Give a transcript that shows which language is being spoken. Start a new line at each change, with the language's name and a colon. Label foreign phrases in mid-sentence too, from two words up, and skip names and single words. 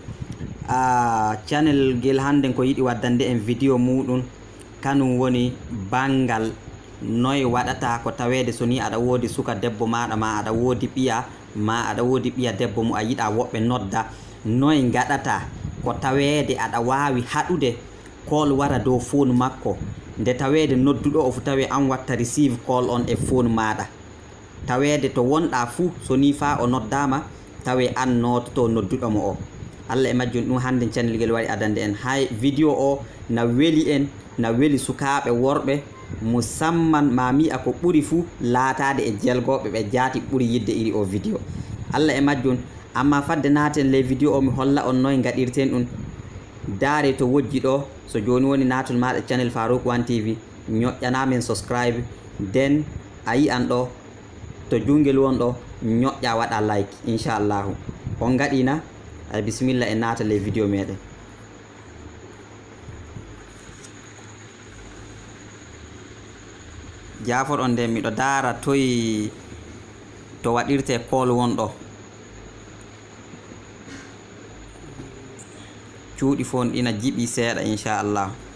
Fula: Channel gel hande ko yiɗi waddande en vidéo muɗum kanum woni bangal noy waɗata ko tawede so ni aɗa wodi suka debbo maɗa ma aɗa wodi ɓiya ma aɗa wodi ɓiya debbo mo a yiɗa woɓɓe nodda noy gaɗata ko tawede aɗa wawi haɗude call wara dow phone makko nde tawede nodduɗo o fu tawe an watta
English: receive call
Fula: on e phone maɗa tawede to wonɗa fuu so ni fa o noddama tawe an nototo nodduɗo mo o. Allah e majjum ɗum hande channel gel waɗi adande en hay vidéo o na weli en na weli sukaɓe worɓe musamman ma mi'a ko ɓuri fuu laatade e jelgoɓe ɓe jaati ɓuri yidde iri o vidéo. Allah e majjum amma fadde naten les vidéo o mi holla on noy gaɗirten ɗum daare to wojji ɗo so joni woni natol maɗa channel Farouk One TV ñoƴƴanamen subscribe den a yi'an ɗo to jungel won ɗo ñoƴƴa waɗa like inchallahu on gaɗina ay bisimilla e nata les vidéo meɗen. Jafoɗon nde miɗo daara toyi to waɗirte call wonɗo cuuɗi fon ɗina jiɓi seeɗa inchallah.